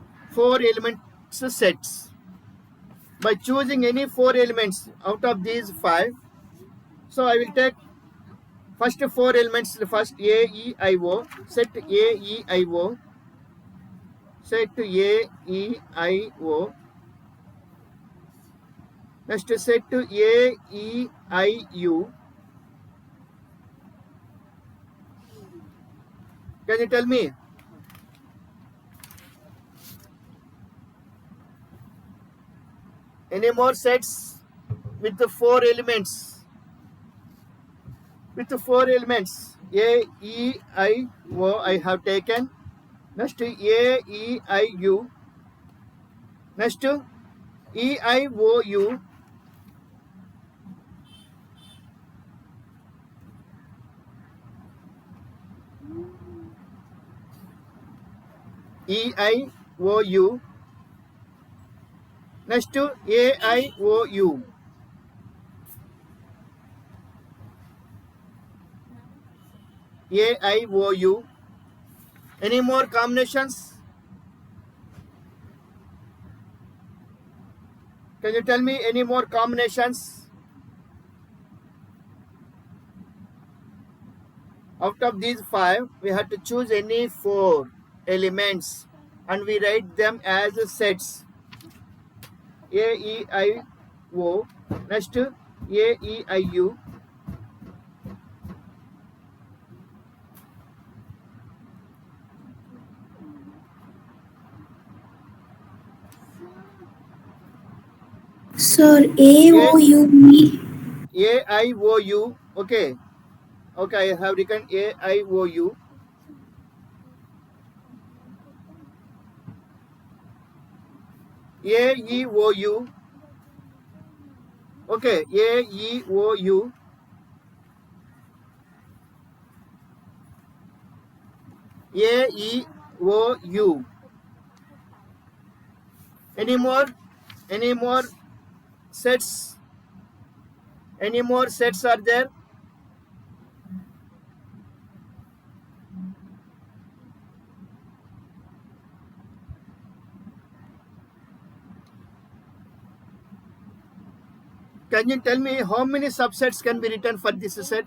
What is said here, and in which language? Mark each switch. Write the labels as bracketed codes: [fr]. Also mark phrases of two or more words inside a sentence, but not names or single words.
[en] 4 elements sets. By choosing any 4 elements out of these 5, so I will take first 4 elements, first A, E, I, O, set A, E, I, O, set A, E, I, O, next set A, E, I, U. Can you tell me? Any more sets with the 4 elements? With the 4 elements, A, E, I, O, I have taken. Next A, E, I, U. Next E, I, O, U. E, I, O, U. Next A, I, O, U. A, I, O, U. Any more combinations? Can you tell me any more combinations? Out of these 5, we have to choose any 4 elements and we write them as sets. A, E, I, O. Next A, E, I, U. Sir, AOUE. A, I, O, U. Okay. Okay, I have written A, I, O, U. A, E, O, U. Okay, A, E, O, U. A, E, O, U. Any more? Any more sets? Any more sets are there? Can you tell me how many subsets can be written for this set?